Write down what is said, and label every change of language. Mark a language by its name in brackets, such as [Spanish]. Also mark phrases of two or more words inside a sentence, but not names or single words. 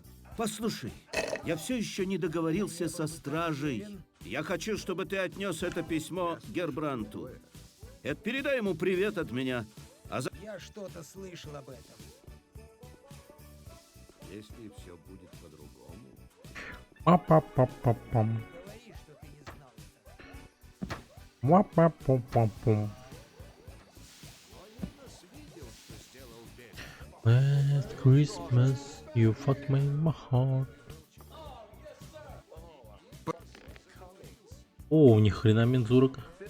[Russian] Послушай, я все еще не договорился со стражей. Я хочу, чтобы ты отнес это письмо Гербранту. Передай ему привет от меня. Я что-то слышал об этом. Если все будет по-другому... Па-па-па-па-пам. Ва-па-па-па-пам. [English] Last Christmas, you fucked my heart. [Russian] О, ни хрена мензурок.